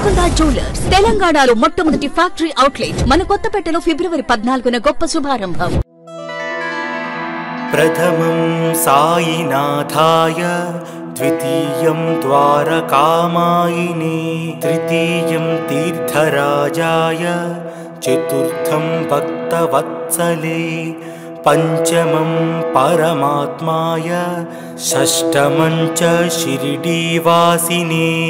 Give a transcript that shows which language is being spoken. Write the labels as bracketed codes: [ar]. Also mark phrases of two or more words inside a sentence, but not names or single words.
[te] దుర్గా జ్యువెలర్స్ తెలంగాణలో మొట్టమొదటి ఫ్యాక్టరీ అవుట్లెట్ మన కొత్తపేటలో ఫిబ్రవరి 14న గొప్ప శుభారంభం. [sa] प्रथमं साईनाथाय, द्वितीयं द्वारकामायिने, तृतीयं तीर्थराजाय, चतुर्थं भक्तवत्सले, पंचमं परमात्माय, षष्ठमं च शिरडीवासिने,